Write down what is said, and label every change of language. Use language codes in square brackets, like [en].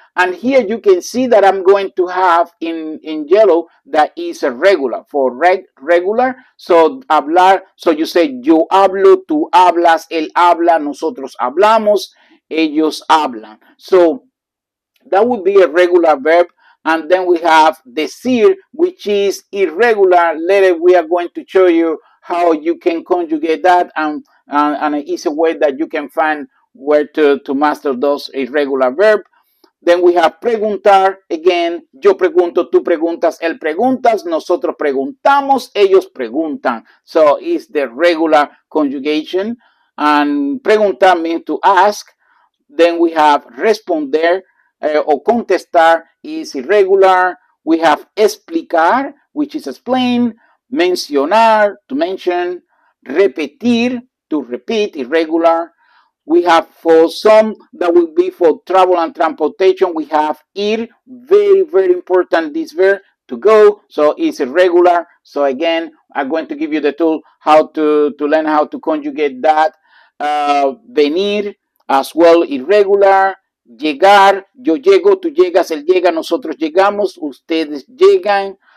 [en] And here you can see that I'm going to have in yellow that is a regular for regular. [es] So hablar, [en] so you say [es] yo hablo, tú hablas, él habla, nosotros hablamos, ellos hablan. [en] So that would be a regular verb. And then we have decir, which is irregular. Later we are going to show you how you can conjugate that, and an easy way that you can find where to master those irregular verbs. Then we have [es] preguntar, again, yo pregunto, tú preguntas, él preguntas, nosotros preguntamos, ellos preguntan. [en] So it's the regular conjugation. And preguntar means to ask. Then we have responder or contestar is irregular. We have explicar, which is explain, mencionar, to mention, repetir, to repeat, irregular. We have for some that will be for travel and transportation, we have ir, very, very important, this verb, to go, so it's irregular. So again, I'm going to give you the tool how to learn how to conjugate that. Venir, as well, irregular. [es] Llegar, yo llego, tú llegas, él llega, nosotros llegamos, ustedes llegan.